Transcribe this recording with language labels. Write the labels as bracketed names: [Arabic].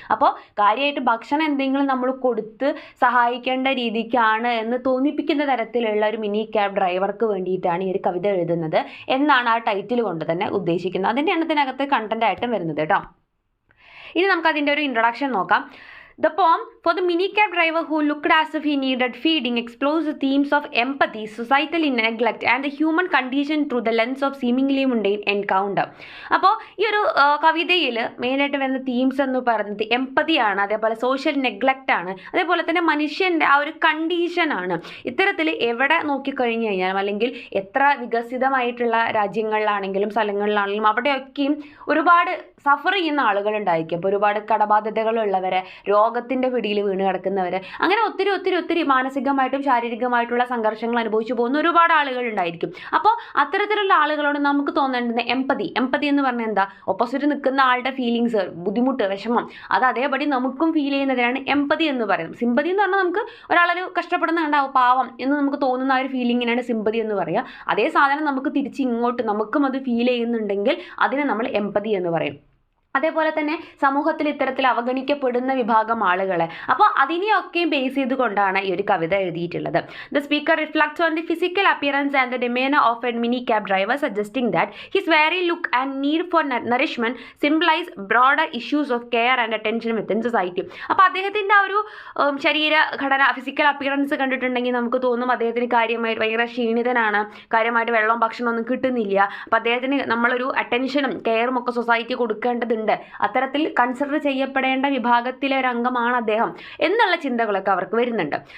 [Malayalam] അപ്പോൾ കാര്യമായിട്ട് ഭക്ഷണം എന്തെങ്കിലും നമ്മൾ കൊടുത്ത് സഹായിക്കേണ്ട രീതിക്കാണ് എന്ന് തോന്നിപ്പിക്കുന്ന തരത്തിലുള്ള ഒരു മിനി ക്യാബ് ഡ്രൈവർക്ക് വേണ്ടിയിട്ടാണ് ഈ ഒരു കവിത എഴുതുന്നത് എന്നാണ് ആ ടൈറ്റിൽ കൊണ്ട് തന്നെ ഉദ്ദേശിക്കുന്നത്. അതിൻ്റെ എണ്ണത്തിനകത്ത് കണ്ടന്റ് ആയിട്ടും വരുന്നത് കേട്ടോ. ഇനി നമുക്ക് അതിൻ്റെ ഒരു ഇൻട്രൊഡക്ഷൻ നോക്കാം. [English] The poem for the mini cab driver who looked as if he needed feeding explores the themes of empathy, societal neglect and the human condition through the lens of seemingly mundane encounter. [Malayalam] അപ്പോൾ ഈ ഒരു കവിതയിൽ മെയിനായിട്ട് വരുന്ന themes എന്ന് പറയുന്നത് എംപതിയാണ്, അതേപോലെ social neglect ആണ്, അതേപോലെ തന്നെ മനുഷ്യൻ്റെ ആ ഒരു കണ്ടീഷനാണ്. ഇത്തരത്തിൽ എവിടെ നോക്കിക്കഴിഞ്ഞു കഴിഞ്ഞാലും അല്ലെങ്കിൽ എത്ര വികസിതമായിട്ടുള്ള രാജ്യങ്ങളിലാണെങ്കിലും സ്ഥലങ്ങളിലാണെങ്കിലും അവിടെയൊക്കെയും ഒരുപാട് സഫർ ചെയ്യുന്ന ആളുകളുണ്ടായിരിക്കും. അപ്പോൾ ഒരുപാട് കടബാധ്യതകളുള്ളവരെ, രോഗത്തിൻ്റെ പിടിയിൽ വീണ് കിടക്കുന്നവർ, അങ്ങനെ ഒത്തിരി മാനസികമായിട്ടും ശാരീരികമായിട്ടുള്ള സംഘർഷങ്ങൾ അനുഭവിച്ചു പോകുന്ന ഒരുപാട് ആളുകൾ ഉണ്ടായിരിക്കും. അപ്പോൾ അത്തരത്തിലുള്ള ആളുകളോട് നമുക്ക് തോന്നേണ്ടുന്ന എംപതി എന്ന് പറഞ്ഞാൽ എന്താ, ഓപ്പോസിറ്റ് നിൽക്കുന്ന ആളുടെ ഫീലിങ്സ്, ബുദ്ധിമുട്ട്, വിഷമം, അത് അതേപടി നമുക്കും ഫീൽ ചെയ്യുന്നതിനാണ് എംപതി എന്ന് പറയുന്നത്. സിമ്പതി എന്ന് പറഞ്ഞാൽ നമുക്ക് ഒരാളൊരു കഷ്ടപ്പെടുന്ന കണ്ടാവും, പാവം എന്ന് നമുക്ക് തോന്നുന്ന ആ ഒരു ഫീലിങ്ങിനാണ് സിമ്പതി എന്ന് പറയുക. അതേ സാധനം നമുക്ക് തിരിച്ച് ഇങ്ങോട്ട് നമുക്കും അത് ഫീൽ ചെയ്യുന്നുണ്ടെങ്കിൽ അതിനെ നമ്മൾ എംപതി എന്ന് പറയും. അതേപോലെ തന്നെ സമൂഹത്തിൽ ഇത്തരത്തിൽ അവഗണിക്കപ്പെടുന്ന വിഭാഗം ആളുകളെ, അപ്പോൾ അതിനെയൊക്കെയും ബേസ് ചെയ്തുകൊണ്ടാണ് ഈ ഒരു കവിത എഴുതിയിട്ടുള്ളത്. [English] The speaker reflects on the physical appearance and the demeanor of a mini cab driver, suggesting that his very look and need for nourishment symbolize broader issues of care and attention within society. [Malayalam] അപ്പോൾ അദ്ദേഹത്തിൻ്റെ ആ ഒരു ശരീരഘടന, physical appearance കണ്ടിട്ടുണ്ടെങ്കിൽ നമുക്ക് തോന്നും അദ്ദേഹത്തിന് കാര്യമായിട്ട് ഭയങ്കര ക്ഷീണിതനാണ്, കാര്യമായിട്ട് വെള്ളവും ഭക്ഷണമൊന്നും കിട്ടുന്നില്ല. അപ്പോൾ അദ്ദേഹത്തിന് നമ്മളൊരു അറ്റൻഷനും കെയറും ഒക്കെ സൊസൈറ്റി കൊടുക്കേണ്ടതുണ്ട്, അത്തരത്തിൽ കൺസിഡർ ചെയ്യപ്പെടേണ്ട വിഭാഗത്തിലെ ഒരു അംഗമാണ് അദ്ദേഹം എന്നുള്ള ചിന്തകളൊക്കെ അവർക്ക് വരുന്നുണ്ട്.